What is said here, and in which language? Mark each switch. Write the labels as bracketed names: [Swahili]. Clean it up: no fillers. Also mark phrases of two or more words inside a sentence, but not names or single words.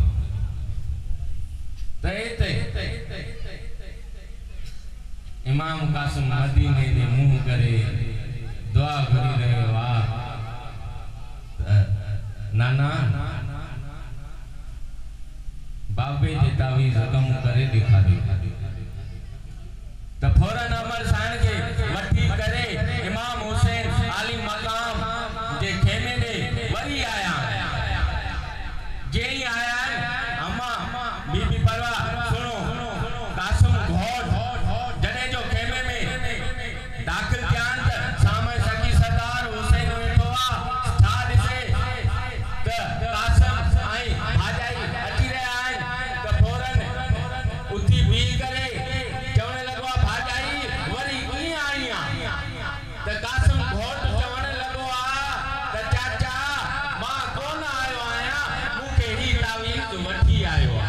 [Sindhi] त हिते इमाम कासिम मदीने जे मुंहुं करे दुआ घुरी रहियो आहे नाना बाबे जे तावीज़ कम करे ॾेखारियो। त फौरन अमर साण खे वठी करे इमाम हुसैन अली मकाम जे खेमे में वरी आया। जे ही आया अम्मा बीबी परवा सुनो कासिम घोट जॾहिं जो खेमे में दाख़िल थिया आहिनि त सामे सखी सरदार हुसैन वेठो आहे छा ॾिसे त कासिम ऐं भाॼाई अची रहिया आहिनि त फौरन उथी बीह करे चवण लॻो आहे भाॼाई वरी कीअं आई आहे त कासिम घोट चवण लॻो आहे त चाचा मां कोन आयो आहियां मूंखे ही तावीज़ वठी आयो आहे